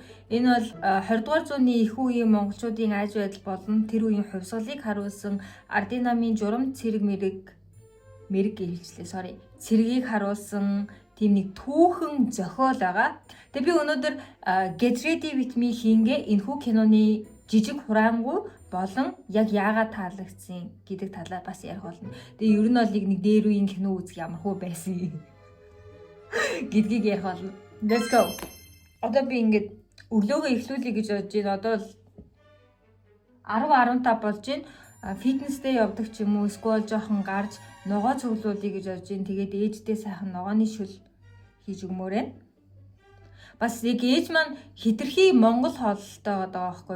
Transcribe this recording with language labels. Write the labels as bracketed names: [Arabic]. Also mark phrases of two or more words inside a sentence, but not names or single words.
[Mongolian] Энэ бол 20 дугаар зууны их үеийн монголчуудын аж байдал болон тэр үеийн хувьсгалыг харуулсан ардын намын журам цэрэг цэргийг харуулсан тийм нэг түүхэн зохиол байгаа. Тэгээ би өнөөдөр [English] Get Ready With Me [Mongolian] хийнгээ энэхүү киноны жижиг хураангуй болон яг яагаад таалагдсан гэдэг талаар бас ярих болно. Тэгээ ер нь бол нэг дээр үеийн кино үзэх ямар хөө байсан гэдгийг ярих болно. [English] Let's go. [Mongolian] Одоо би ингээд өглөөгөө эхлүүлэе гэж бодож байна. Одоо л 10:15 болж байна. Фитнестэй явдаг ч юм уу, эсвэл жоохон гарч ногоо цуглуулъя гэж бодож байна. Тэгээд ээждээ сайхан ногооны шүл хийж өгмөөрэй. Бас яг ээж маань хитрхи Монгол хоолтой байгаа байхгүй.